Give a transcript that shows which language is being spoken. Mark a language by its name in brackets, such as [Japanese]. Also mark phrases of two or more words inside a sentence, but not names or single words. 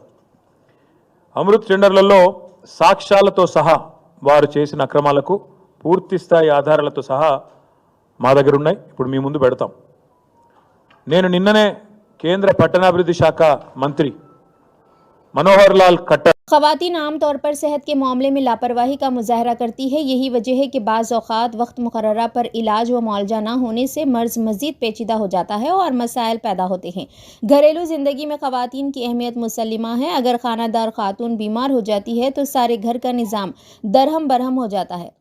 [Telugu] అమృత్ టెండర్లలో సాక్ష్యాలతో సహా వారు చేసిన అక్రమాలకు పూర్తి స్థాయి ఆధారాలతో సహా మా దగ్గర ఉన్నాయి, ఇప్పుడు మీ ముందు పెడతాం. నేను నిన్ననే కేంద్ర పట్టణాభివృద్ధి శాఖ మంత్రి మనోహర్ లాల్ ఖట్టర్ [Urdu] خواتین عام طور پر صحت کے معاملے میں لاپرواہی کا مظاہرہ کرتی ہے. یہی وجہ ہے کہ بعض اوقات وقت مقررہ پر علاج و معالجہ نہ ہونے سے مرض مزید پیچیدہ ہو جاتا ہے اور مسائل پیدا ہوتے ہیں. گھریلو زندگی میں خواتین کی اہمیت مسلمہ ہے. اگر خانہ دار خاتون بیمار ہو جاتی ہے تو سارے گھر کا نظام درہم برہم ہو جاتا ہے.